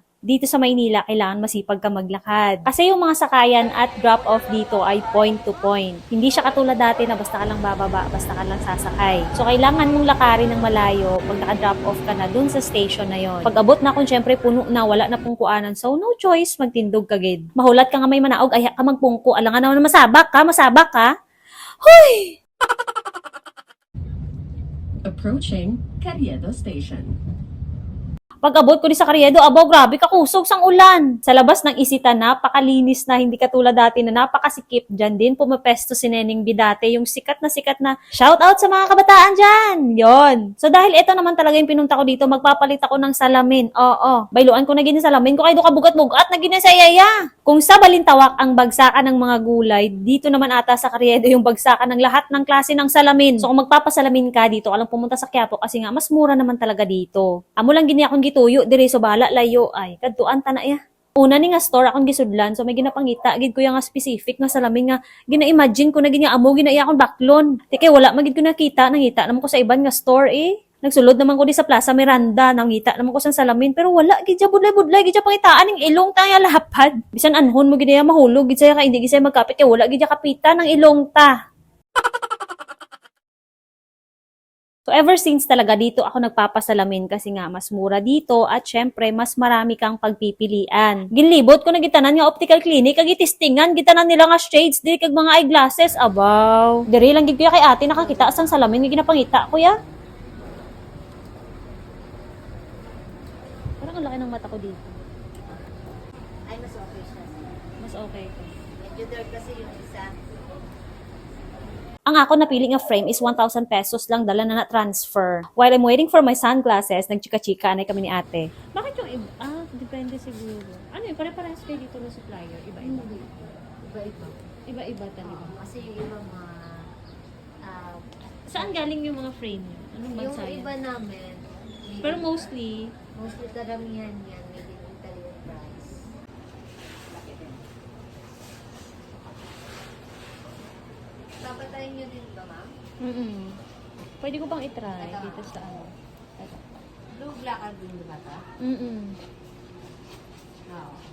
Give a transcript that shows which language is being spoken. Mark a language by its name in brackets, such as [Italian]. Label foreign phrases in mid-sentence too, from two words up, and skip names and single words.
[Filipino] Dito sa Maynila, kailangan masipag ka maglakad. Kasi yung mga sakayan at drop-off dito ay [English] point to point. [Filipino] Hindi siya katulad dati na basta ka lang bababa, basta ka lang sasakay. So, kailangan mong lakarin ng malayo pag naka-drop off ka na dun sa station na yon. [Hiligaynon] Pag abot na kung syempre puno na, wala na pong kuanan. [English] So, no choice, [Hiligaynon] magtindog ka gid. Mahulat ka nga may manaog, ay ka magpungko. [Filipino] Alangan naman masabak ka. [Hiligaynon] Hoy! [English] Approaching Carriedo Station. [Hiligaynon] Pag-abot ko di sa Carriedo, grabe kakusog sang ulan. [Filipino] Sa labas ng Isita, napakalinis na, hindi katulad dati na napakasikip. Diyan din pumapesto si Neneng Bidate, yung sikat na shout out sa mga kabataan dyan. Yon. So dahil ito naman talaga yung pinunta ko dito, magpapalit ako ng salamin. Oo. [Hiligaynon] Bayluan ko na gini salamin ko kay do kabugat-bugat na gini sa yaya. [Filipino] Kung sa Balintawak ang bagsakan ng mga gulay, dito naman ata sa Carriedo yung bagsakan ng lahat ng klase ng salamin. So kung magpapasalamin ka dito, alam pumunta sa Quiapo kasi nga mas mura naman talaga dito. [Hiligaynon] Amo lang gini akong gituyo diri so bala layo ay kadtuan ta na ya. Una ni nga store akong gisudlan so may ginapangita gid ko yang specific nga salamin nga gina-imagine ko na ginya amo ginaiya akong baklon. Tike wala magid ko nakita, nangita naman ko sa iban nga store eh. Nagsulod naman ko di sa Plaza Miranda, nangita naman ko sa salamin pero wala gid ja budlay gid ja pangitaan ning ilong ta nga lapad. Bisan anhon mo gid ya mahulog gid saya ka hindi gid saya magkapit kay wala gid ja kapita ng ilong ta. [Filipino] So [English] ever since [Filipino] talaga dito ako nagpapasalamin kasi nga mas mura dito at syempre mas marami kang pagpipilian. [Hiligaynon] Ginlibot ko na gitanan nga [English] optical clinic [Hiligaynon] kag itistingan gitanan nila nga shades diri kag mga eyeglasses abaw. Diri lang gid kuya kay ate nakakita sang salamin nga ginapangita kuya. [Filipino] Parang ang laki ng mata ko dito. Ay, mas okay siya. Mas okay ko. Medyo dark kasi yung isa. [Hiligaynon] Ang ako napiling nga frame is 1,000 pesos lang dala na transfer. [English] While I'm waiting for my sunglasses, [Filipino] nagchika-chika na kami ni ate. Bakit yung iba? Depende siguro. Ano yun? Pare-parehas kayo dito ng supplier. Iba-iba. Iba-iba. Iba-iba talaga. Kasi yung iba mga, Saan galing yung mga frame niyo? Anong yung bansa yan? iba namin, Pero mostly, mostly karamihan yan, [English] made in Italy and France. [Filipino] Papatayin nyo din ba, ma'am? pwede ko bang itry dito sa ano? Blue, black, or green ba ito? Oo.